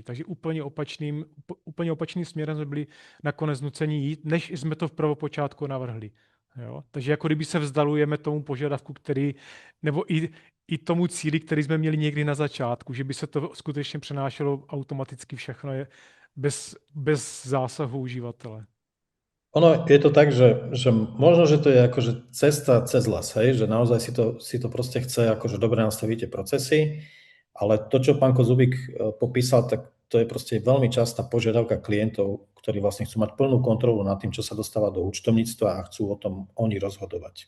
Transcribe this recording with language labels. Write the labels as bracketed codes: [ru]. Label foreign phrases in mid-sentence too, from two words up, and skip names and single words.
[cs] Takže úplně opačným směrem jsme byli nakonec nuceni jít, než jsme to v prvopočátku navrhli. Jo? Takže jako kdyby se vzdalujeme tomu požadavku, nebo i tomu cíli, který jsme měli někdy na začátku, že by se to skutečně přenášelo automaticky všechno bez zásahu uživatele. [sk] Ono je to tak, že možno, že to je akože cesta cez les, hej, že naozaj si to proste chce, akože dobre nastavíte procesy, ale to, čo pán Kozubík popísal, tak to je proste veľmi častá požiadavka klientov, ktorí vlastne chcú mať plnú kontrolu nad tým, čo sa dostáva do účtovníctva a chcú o tom oni rozhodovať.